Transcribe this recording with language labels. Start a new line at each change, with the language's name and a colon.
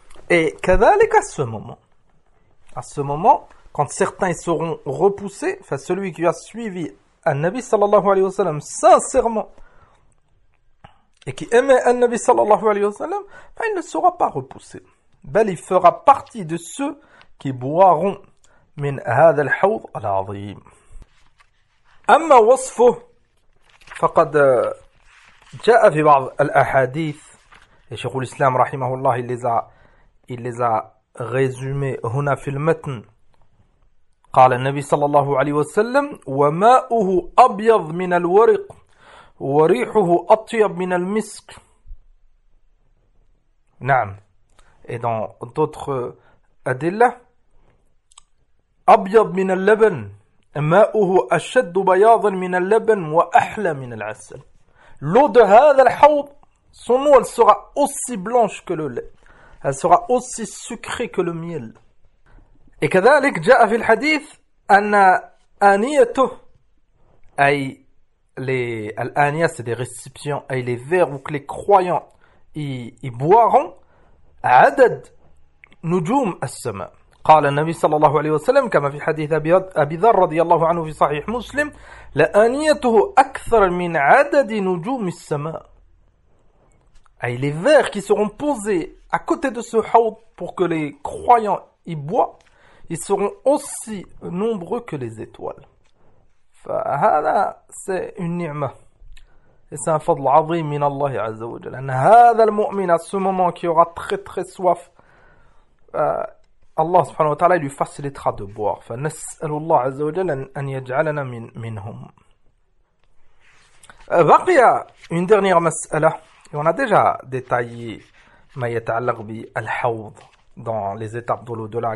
French: Et
Arabic: كذلك
French: à ce moment. À ce moment, quand certains seront repoussés, enfin, celui qui a suivi un nabi sallallahu alayhi wa sallam sincèrement et qui aimait un nabi sallallahu alayhi wa sallam, enfin, il ne sera pas repoussé.
Arabic: بل
French: fera partie de ceux qui boiront
Arabic: من هذا الحوض العظيم. أما وصفه فقد جاء في بعض الأحاديث. شيخ الإسلام رحمه الله اللي ذا
French: résumé
Arabic: هنا في المتن. قال النبي صلى الله عليه وسلم: وماؤه أبيض من الورق وريحه أطيب من المسك. نعم.
French: Et dans d'autres adillah,
Arabic: أبيض من اللبن ماؤه أشد بياضا من اللبن وأحلى من العسل.
French: L'eau de
Arabic: هذا الحوض,
French: son eau, elle sera aussi blanche que le lait. Elle sera aussi sucrée que le miel. Et
Arabic: كذلك جاء في الحديث أن آنيته, أي الآنية,
French: c'est des récipients, أي les verres ou que les croyants y boiront,
Arabic: عدد نجوم السماء. قال النبي صلى الله عليه وسلم كما في حديث أبي ذر رضي الله عنه في صحيح مسلم: لآنيته أكثر من عدد نجوم السماء.
French: أي les verres qui seront posés à côté de ce حوض pour que les croyants y boient, ils seront aussi nombreux que les étoiles.
Arabic: فهذا
French: c'est une
Arabic: ni'ma.
French: C'est un
Arabic: fadl azim min Allah azza wa jalla. هذا المؤمن,
French: à ce moment qui aura très très soif, Allah subhanahu wa ta'ala lui facilitera de boire.
Arabic: فنسأل الله عز وجل أن يجعلنا منهم. بقي
French: une dernière مسألة. Et on a déjà détaillé
Arabic: ma yata'allaq bi al-hawd
French: dans les étapes de l'au-delà.